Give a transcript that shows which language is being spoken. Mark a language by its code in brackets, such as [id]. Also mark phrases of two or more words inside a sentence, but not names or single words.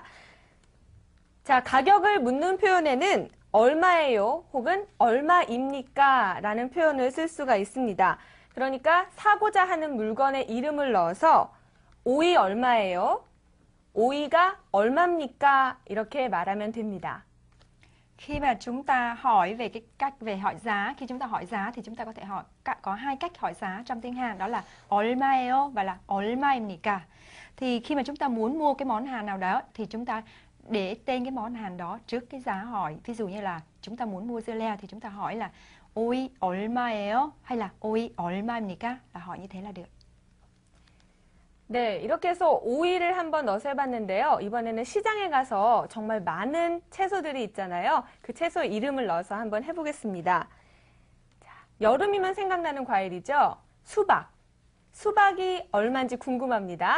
[ko] 자, 가격을 묻는 표현에는 얼마예요? 혹은 얼마입니까? 라는 표현을 쓸 수가 있습니다. 그러니까 사고자 하는 물건의 이름을 넣어서 오이 얼마예요? 오이가 얼마입니까? 이렇게 말하면 됩니다. [vi] Khi mà chúng ta hỏi về cái cách về hỏi giá, khi chúng ta hỏi giá thì chúng ta có thể hỏi có hai cách hỏi giá trong tiếng Hàn, đó là 얼마예요 và là 얼마입니까. Thì khi mà chúng ta muốn mua cái món hàng nào đó thì chúng ta để tên cái món hàng đó trước cái giá hỏi. Ví dụ như là chúng ta muốn mua dưa leo thì chúng ta hỏi là [ko] 오이 얼마예요 [vi] hay là [ko] 오이 얼마입니까? [vi] Là hỏi như thế là được. [ko] 네, 이렇게 해서 오이를 한번 넣어서 해봤는데요. 이번에는 시장에 가서 정말 많은 채소들이 있잖아요. 그 채소 이름을 넣어서 한번 해보겠습니다. 자, 여름이면 생각나는 과일이죠. 수박. 수박이 얼마인지 궁금합니다.